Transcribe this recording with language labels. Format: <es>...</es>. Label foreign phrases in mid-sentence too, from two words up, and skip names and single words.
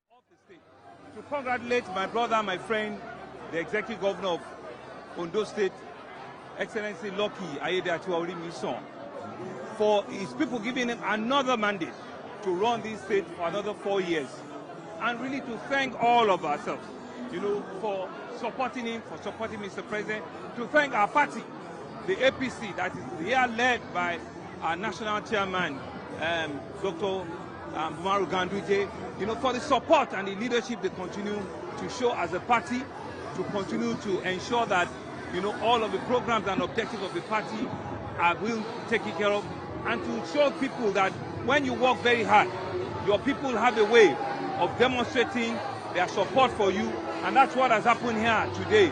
<en>To congratulate my brother, my friend, the executive governor of Ondo State, Excellency Lucky Ayedatiwa, for his people giving him another mandate to run this state for another 4 years. And really to thank all of ourselves, for supporting him, for supporting Mr. President, to thank our party, the APC, that is here led by our national chairman, Dr. Bumaru Ganduje, for the support and the leadership they continue to show as a party, to continue to ensure that, all of the programs and objectives of the party are being taken care of, and to show people that when you work very hard, your people have a way of demonstrating their support for you, and that's what has happened here today.</en>